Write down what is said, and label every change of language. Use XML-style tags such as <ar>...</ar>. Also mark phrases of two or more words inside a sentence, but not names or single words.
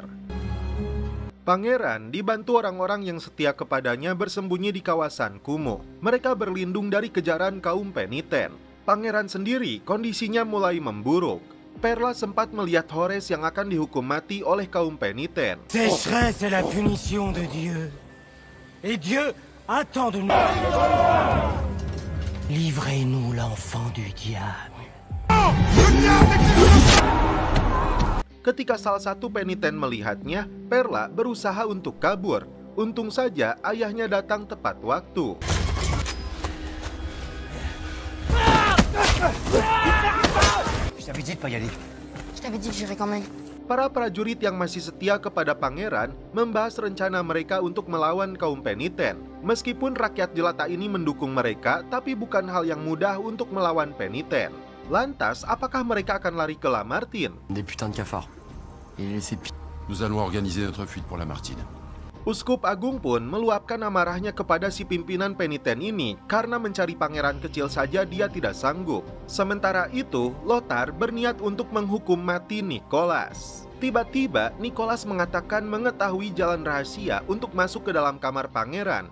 <id>Pangeran dibantu orang-orang yang setia kepadanya bersembunyi di kawasan kumuh. Mereka berlindung dari kejaran kaum peniten. Pangeran sendiri kondisinya mulai memburuk. Perla sempat melihat Horace yang akan dihukum mati oleh kaum peniten.</id> <fr>Sécheresse est la punition de Dieu. Et Dieu attend de nous. Livrez-nous l'enfant du diable.</fr> <id>Ketika salah satu peniten melihatnya, Perla berusaha untuk kabur. Untung saja ayahnya datang tepat waktu.</id> <fr>Je t'avais dit de pas y aller. Je t'avais dit que j'irais quand même.</fr> <id>Para prajurit yang masih setia kepada pangeran membahas rencana mereka untuk melawan kaum peniten. Meskipun rakyat jelata ini mendukung mereka, tapi bukan hal yang mudah untuk melawan peniten. Lantas, apakah mereka akan lari ke Lamartine?</id> <fr>Des putains de cafards. Et les laisser Nous allons organiser notre fuite pour Lamartine.</fr> <id>Uskup Agung pun meluapkan amarahnya kepada si pimpinan peniten ini karena mencari pangeran kecil saja dia tidak sanggup. Sementara itu, Lothar berniat untuk menghukum mati Nicholas. Tiba-tiba, Nicholas mengatakan mengetahui jalan rahasia untuk masuk ke dalam kamar pangeran.</id>